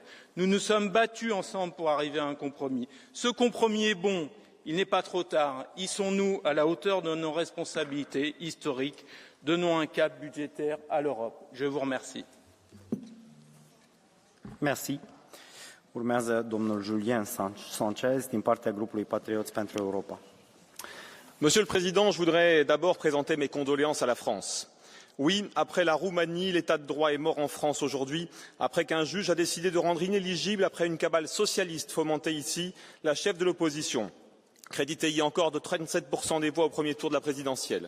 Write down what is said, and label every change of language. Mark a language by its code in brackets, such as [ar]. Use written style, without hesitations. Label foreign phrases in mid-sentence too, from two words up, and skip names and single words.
[fr] Nous nous sommes battus ensemble pour arriver à un compromis. Ce compromis est bon, il n'est pas trop tard. Hissons-nous à la hauteur de nos responsabilités historiques. Donnons un cap budgétaire à l'Europe. Je vous remercie. Merci. [ro] Urmează domnul Julien Sanchez din partea grupului Patrioți pentru Europa. [fr] Monsieur le Président, je voudrais d'abord présenter mes condoléances à la France. Oui, après la Roumanie, l'état de droit est mort en France aujourd'hui, après qu'un juge a décidé de rendre inéligible, après une cabale socialiste fomentée ici, la chef de l'opposition, créditée hier encore de 37% des voix au premier tour de la présidentielle.